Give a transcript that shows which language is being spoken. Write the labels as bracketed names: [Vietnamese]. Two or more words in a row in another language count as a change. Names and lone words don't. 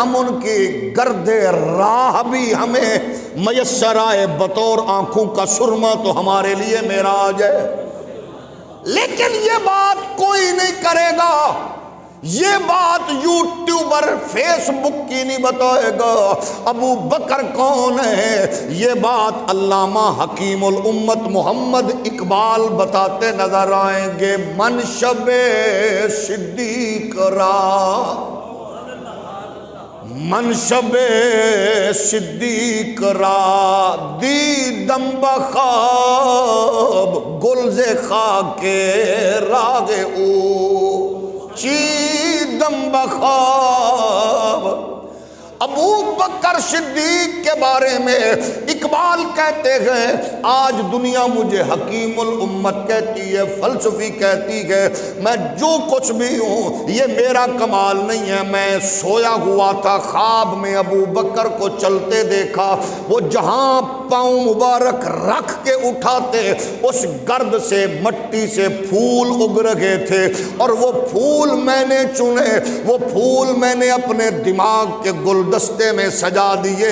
[Urdu] ہم ان کی گرد راہ بھی ہمیں میسر آئے بطور آنکھوں کا سرما تو ہمارے لیے معراج ہے، لیکن یہ بات کوئی نہیں کرے گا، یہ بات یوٹیوبر فیس بک کی نہیں بتائے گا ابو بکر کون ہے، یہ بات علامہ حکیم الامت محمد اقبال بتاتے نظر آئیں گے۔ [Persian] منشب صدیق را منشب صدیق را دیدم بخواب، گلز خاک راگ او چیدم بخواب۔ [Urdu] ابو بکر صدیق کے بارے میں اقبال کہتے ہیں آج دنیا مجھے حکیم الامت کہتی ہے، فلسفی کہتی ہے، میں جو کچھ بھی ہوں یہ میرا کمال نہیں ہے۔ میں سویا ہوا تھا، خواب میں ابو بکر کو چلتے دیکھا، وہ جہاں پاؤں مبارک رکھ کے اٹھاتے اس گرد سے مٹی سے پھول اگ رہے تھے، اور وہ پھول میں نے چنے، وہ پھول میں نے اپنے دماغ کے گلدستے میں سجا دیے۔